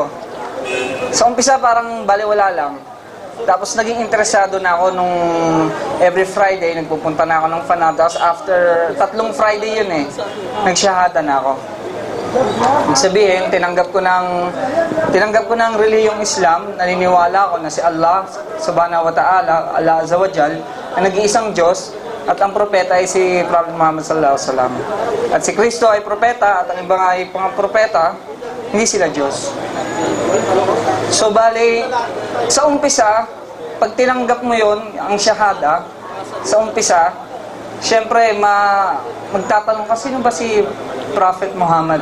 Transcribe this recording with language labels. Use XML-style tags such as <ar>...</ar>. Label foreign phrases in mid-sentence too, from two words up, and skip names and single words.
<tl>Sa umpisa parang baliwala lang. Tapos naging interesado na ako nung</tl> <en>every Friday</en> <tl>nagpupunta na ako ng Fanar. Tapos</tl> <en>after 3 Friday</en> <tl>yun nagsyahada na ako. Ibig sabihin, tinanggap ko ng relihiyong Islam, naniniwala ako na si</tl> <ar>الله سبحانه وتعالى، الله عز وجل,</ar> <tl>ang nag-iisang Diyos, at ang propeta ay si Prophet Muhammad</tl> <ar>صلى الله عليه وسلم.</ar> <tl>At si Kristo ay propeta, at ang ibang ay mga propeta, hindi sila Diyos. So, bali, sa umpisa, pag tinanggap mo yon ang syahada, sa umpisa, syempre, magtatanong ka, sino ba si Prophet Muhammad?</tl>